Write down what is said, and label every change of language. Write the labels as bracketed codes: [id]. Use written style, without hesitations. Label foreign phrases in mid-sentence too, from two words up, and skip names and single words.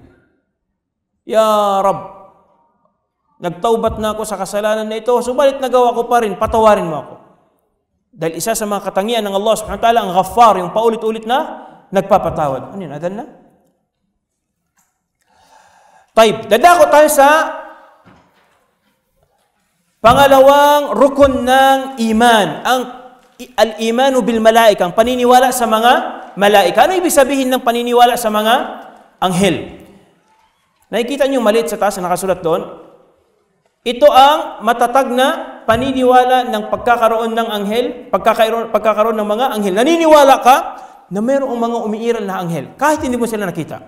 [ar] يا رب, [tl] nagtaubat na ako sa kasalanan na ito, subalit nagawa ko pa rin, patawarin mo ako. Dahil isa sa mga katangian ng [ar] الله سبحانه وتعالى, [tl] ang Ghaffar, yung paulit-ulit na nagpapatawad. Ano yun? Adhan na? Taib, dadako tayo sa pangalawang rukun ng iman, ang [ar] الإيمان بالملائكة, [tl] ang paniniwala sa mga malaika. Ano ibig sabihin ng paniniwala sa mga anghel? Nakikita niyo maliit sa taas na nakasulat doon? Ito ang matatag na paniniwala ng pagkakaroon ng anghel, pagkakaroon ng mga anghel. Naniniwala ka na mayroong mga umiiral na anghel, kahit hindi mo sila nakita.